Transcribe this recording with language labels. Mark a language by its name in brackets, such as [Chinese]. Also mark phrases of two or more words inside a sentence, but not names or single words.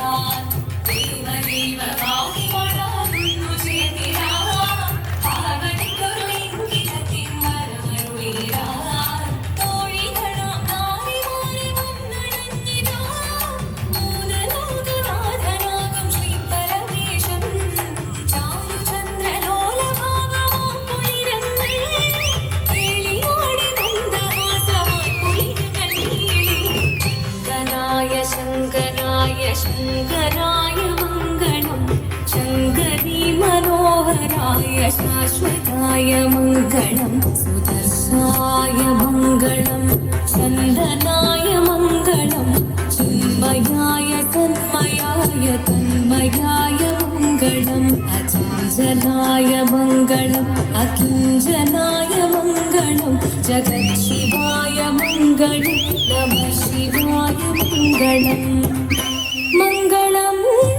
[Malayalam] ദേവദേവ ആകി പാടാനൊന്നു ചേർന്നിടാ പാർവതിക്കൊരു ഇംഗിതത്തിൻ വരമരുളീടാ തോഴികളാം നാരിമാരെ വന്നണഞ്ഞിടാ മൂന്ന് ലോകനാഥനാകും ശ്രീ പരമേശൻ ചാരുചന്ദ്രലോലഭാവമാക്കുളിരങ്ങൾ കേളിയാടി മന്ദഹാസമായി പൊളിരുങ്ങൾ നീളി [Sanskrit] शङ्कराय शङ्कराय मङ्गलं शङ्करी मनोहराय शाश्वताय मङ्गलं सुदर्शाय मङ्गलं नन्दनाय मङ्गलं चिन्मयाय तन्मयाय तन्मयाय मङ्गलम् अचञ्चलाय मङ्गलम् अकिञ्चनाय मङ्गलं जगत्शिवाय मङ्गलं नमः शिवाय मङ्गलम् मङ्गलं